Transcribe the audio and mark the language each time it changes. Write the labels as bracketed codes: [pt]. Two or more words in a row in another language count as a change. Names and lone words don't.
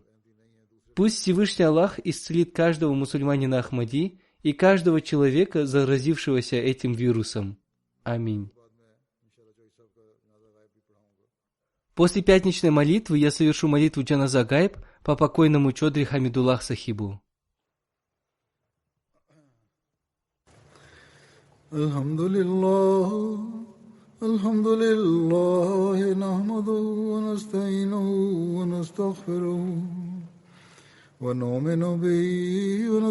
[ru] Пусть Всевышний Аллах исцелит каждого мусульманина Ахмади и каждого человека, заразившегося этим вирусом. Аминь. После пятничной молитвы я совершу молитву [ar] جنازة غائب [ru] по покойному Чодри Хамидуллах Сахибу. [ar] الحمد لله، نحمده و نستعينه و نستغفره و نؤمن به و